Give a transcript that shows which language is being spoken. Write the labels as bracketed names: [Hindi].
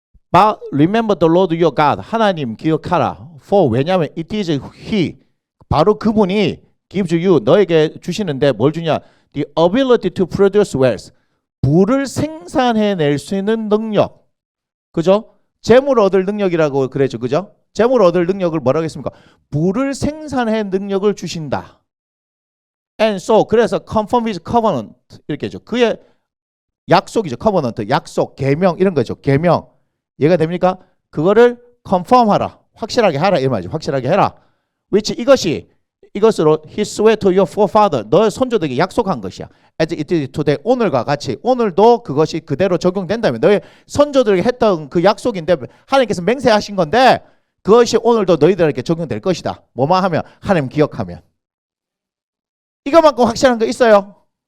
[English] But remember the Lord your God. [Korean] 하나님 기억하라. [English] For [Korean] 왜냐하면 [English] it is He. [Korean] 바로 그분이 [English] gives you. [Korean] 너에게 주시는데 뭘 주냐? [English] The ability to produce wealth. [Korean] 부를 생산해낼 수 있는 능력. 그죠? 재물 얻을 능력이라고 그랬죠. 그죠? 재물 얻을 능력을 뭐라고 했습니까? 부를 생산해 능력을 주신다. [English] And so [Korean] 그래서 [English] confirm with covenant [Korean] 이렇게 했죠. 그의 약속이죠. covenant 약속, 계명 이런 거죠. 계명 이해가 됩니까? 그거를 confirm하라. 확실하게 하라 이 말이죠. 확실하게 해라. [English] which [Korean] 이것으로 [English] he swore to your forefather [Korean] 너의 손조들에게 약속한 것이야. [English] As it is today [Korean] 오늘과 같이 오늘도 그것이 그대로 적용된다면 너의 선조들에게 했던 그 약속인데 하나님께서 맹세하신 건데 그것이 오늘도 너희들에게 적용될 것이다. 뭐만 하면 하나님 기억하면. 이거만큼 확실한 거 있어요?